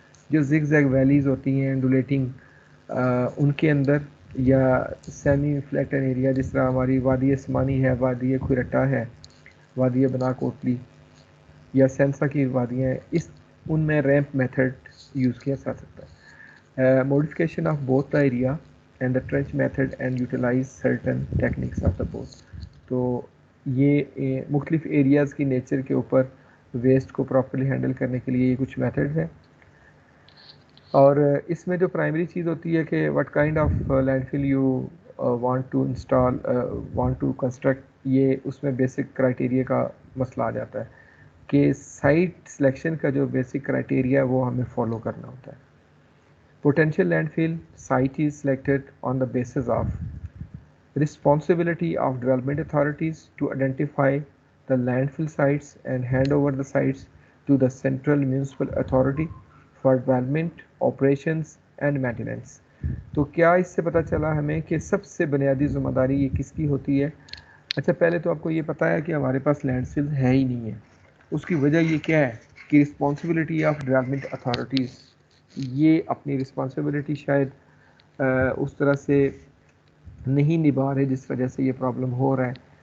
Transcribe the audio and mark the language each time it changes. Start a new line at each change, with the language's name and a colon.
Urdu: جو zig zag valleys ہوتی ہیں انڈولیٹنگ، ان کے اندر، یا سیمی فلیٹن ایریا جس طرح ہماری وادی عثمانی ہے، وادی کھرٹا ہے، وادی بنا کوٹلی یا سینسا کی وادیاں ہیں، ان میں ریمپ میتھڈ یوز کیا جا سکتا ہے.
English: Modification of both the area and the trench method and utilize certain techniques of the both.
Urdu: تو یہ مختلف ایریاز کی نیچر کے اوپر ویسٹ کو پراپرلی ہینڈل کرنے کے لیے یہ کچھ میتھڈ ہیں. اور اس میں جو پرائمری چیز ہوتی ہے کہ
English: what kind of landfill you want to install, want to construct,
Urdu: یہ اس میں بیسک کرائٹیریا کا مسئلہ آ جاتا ہے کہ سائٹ سلیکشن کا جو بیسک کرائٹیریا وہ ہمیں فالو کرنا ہوتا ہے.
English: Potential landfill site is selected on the basis of responsibility of development authorities to identify the landfill sites and hand over the sites to the central municipal authority for development, operations and maintenance.
Urdu: تو کیا اس سے پتہ چلا ہمیں کہ سب سے بنیادی ذمہ داری یہ کس کی ہوتی ہے؟ اچھا، پہلے تو آپ کو یہ پتہ ہے کہ ہمارے پاس لینڈ فل ہے ہی نہیں ہے. اس کی وجہ یہ کیا ہے کہ
English: responsibility of development authorities,
Urdu: یہ اپنی رسپانسبلٹی شاید اس طرح سے نہیں نبھا رہے جس وجہ سے یہ پرابلم ہو رہا ہے.